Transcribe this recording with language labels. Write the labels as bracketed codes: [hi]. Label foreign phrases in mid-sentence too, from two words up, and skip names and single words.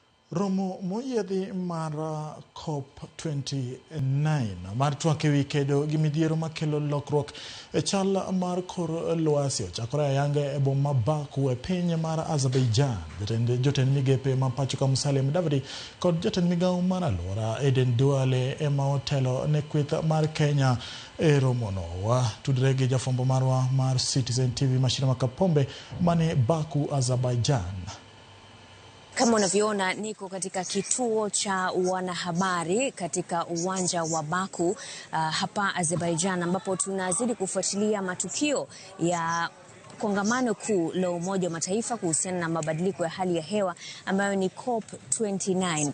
[luo] Romo moyedhi mar COP29 mar twak ewi kedo gi midhiero makelo lokruok e chal mar kor lwasi ochakore ayanga e boma Baku e piny mar Azerbaijan. Jotend migepe ma pacho ka Musalia Mudavadi kod jotend migawo mar alwora Aden Duale ema otelo ne kweth mar Kenya e romono. Tudre gi jafwambo marwa mar Citizen TV Mashira Makapombe mane Baku, Azerbaijan. [sw] Kama unavyoona niko katika kituo cha wanahabari katika uwanja wa Baku hapa Azerbaijan, ambapo tunazidi kufuatilia matukio ya kongamano kuu la Umoja wa Mataifa kuhusiana na mabadiliko ya hali ya hewa ambayo ni COP29.